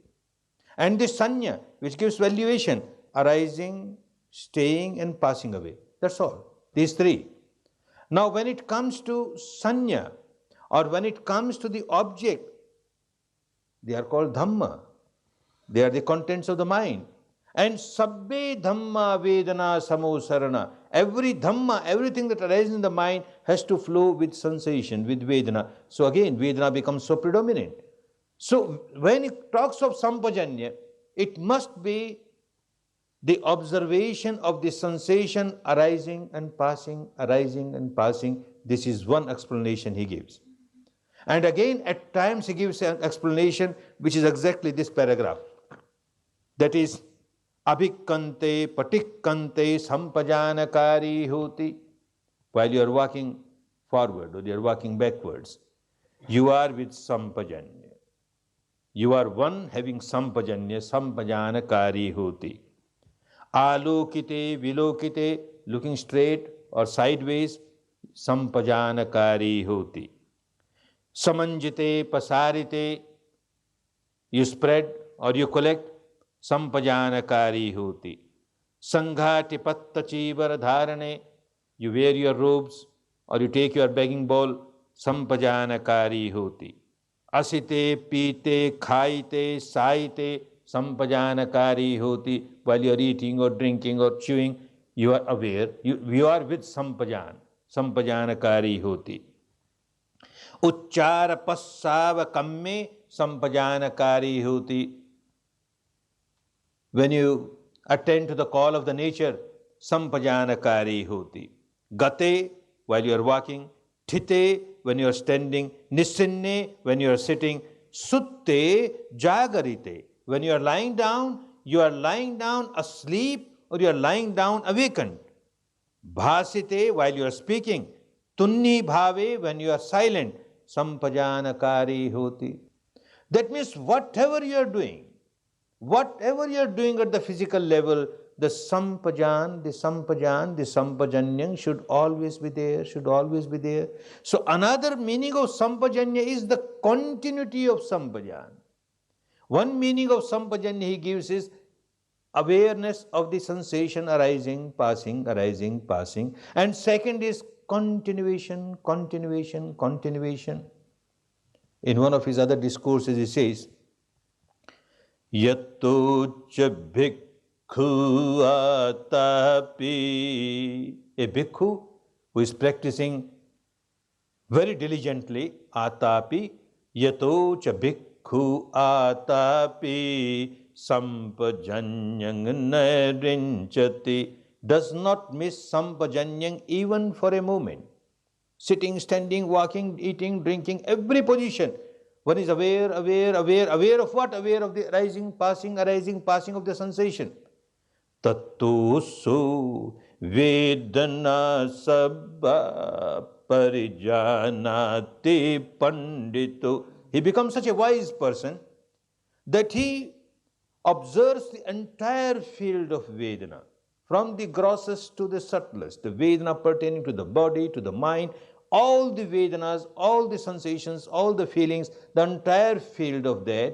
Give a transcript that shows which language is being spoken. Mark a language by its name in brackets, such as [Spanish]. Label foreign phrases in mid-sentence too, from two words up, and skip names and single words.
[English] And the sanya, which gives valuation, arising, staying and passing away. That's all. These three. Now when it comes to sanya, or when it comes to the object, they are called dhamma. They are the contents of the mind. [Pali] And sabbe dhamma vedana samosarana. [English] Every dhamma, everything that arises in the mind has to flow with sensation, with vedana. So again, vedana becomes so predominant. So when it talks of sampajanya, it must be the observation of the sensation arising and passing, arising and passing. This is one explanation he gives. And again, at times he gives an explanation which is exactly this paragraph. That is, [Pali] abhikkante patikkante sampajanakari hoti. [English] While you are walking forward or you are walking backwards, you are with sampajanya. You are one having sampajanya, [Pali] sampajanakari hoti. Alokite, vilokite, [English] looking straight or sideways, [Pali] sampajanakari hoti. Samanjite, pasarite, [English] you spread or you collect, [Pali] sampajanakari hoti. Sanghati patta chivar dharane, [English] you wear your robes or you take your begging bowl, [Pali] sampajanakari hoti. Asite, pite, khaite, saite, sampajanakari hoti. [English] While you are eating or drinking or chewing, you are aware, you are with [Pali] sampajanakari hoti. Uchchara passava kamme, sampajanakari hoti. [English] When you attend to the call of the nature, [Pali] sampajanakari hoti. [English] Gate, while you are walking, thite, when you are standing, nisinne, when you are sitting, [Pali] sutte, jagarite. [English] When you are lying down asleep or you are lying down awakened. Bhasite, while you are speaking, [Pali] tunni bhave, [English] when you are silent, [Pali] sampajanakari hoti. [English] That means whatever you are doing at the physical level, the sampajanyang should always be there, So another meaning of sampajanya is the continuity of sampajan. One meaning of sampajanya he gives is awareness of the sensation arising, passing, arising, passing. And second is continuation. In one of his other discourses he says, [Pali] Yatto cha bhikkhu atapi. [English] A bhikkhu who is practicing very diligently, [Pali] atapi, yato cha bhikkhu atapi sampajanyang narinchati, [English] does not miss sampajanyang even for a moment. Sitting, standing, walking, eating, drinking, every position. One is aware of what? Aware of the arising, passing of the sensation. [Pali] Tattu su vedana sabba parijanati pandito. [English] He becomes such a wise person that he observes the entire field of Vedana, from the grossest to the subtlest, the Vedana pertaining to the body, to the mind, all the Vedanas, all the sensations, all the feelings, the entire field of that.